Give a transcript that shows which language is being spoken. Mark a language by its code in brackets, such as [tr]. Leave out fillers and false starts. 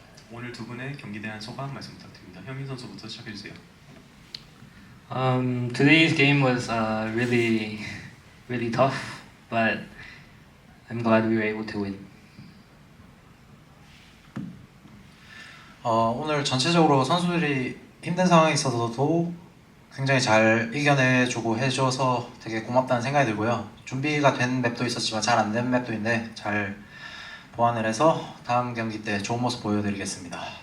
[ko] 오늘 두 분의 경기에 대한 소감 말씀 부탁드립니다. 현민 선수부터 시작해 주세요. [en] Today's game was really tough, but I'm glad we were able to win. [ko] 오늘 전체적으로 선수들이 힘든 상황에 있어서도 굉장히 잘 이겨내주고 해줘서 되게 고맙다는 생각이 들고요. 준비가 된 맵도 있었지만 잘 안 된 맵도 있는데 잘 보완을 해서 다음 경기 때 좋은 모습 보여드리겠습니다.